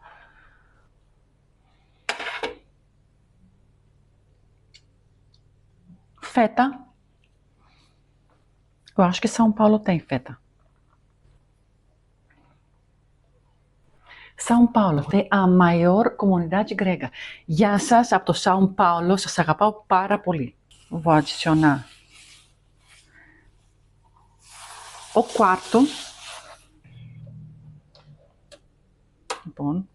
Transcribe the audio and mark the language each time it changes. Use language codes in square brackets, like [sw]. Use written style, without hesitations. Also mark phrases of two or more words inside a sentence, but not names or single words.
[pt] Feta. Eu acho que São Paulo tem feta. São Paulo tem a maior comunidade grega. [el] Γεια σας από το São Paulo, σας αγαπάω πάρα πολύ. [pt] Vou adicionar o quarto. Bom.